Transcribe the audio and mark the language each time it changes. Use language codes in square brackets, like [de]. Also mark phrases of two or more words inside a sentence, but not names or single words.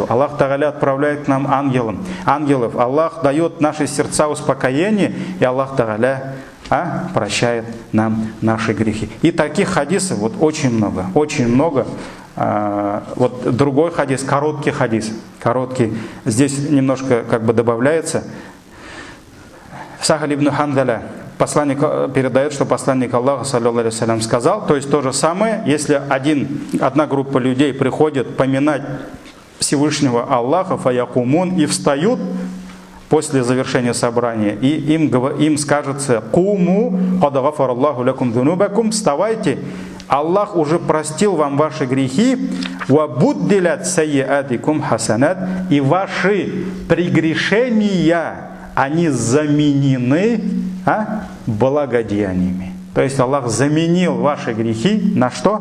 [ru] Аллах Тааля отправляет к нам ангелов. Аллах дает наши сердца успокоение, и Аллах Тааля прощает нам наши грехи. И таких хадисов вот очень много, очень много. Вот другой хадис, короткий хадис, короткий. Здесь немножко как бы добавляется. Сахаль ибн Хандаля, посланник, передает, что посланник Аллаха, [ar] صلى الله عليه وسلم, [ru] сказал, то есть то же самое, если одна группа людей приходит поминать Всевышнего Аллаха, фаякумун, и встают после завершения собрания, и им скажется: «Куму, [ar] قد غفر الله لكم ذنوبكم», [ru] вставайте, Аллах уже простил вам ваши грехи, [ar] «وبدلت سيئاتكم حسنات», [ru] и ваши прегрешения, они заменены благодеяниями. То есть Аллах заменил ваши грехи на что?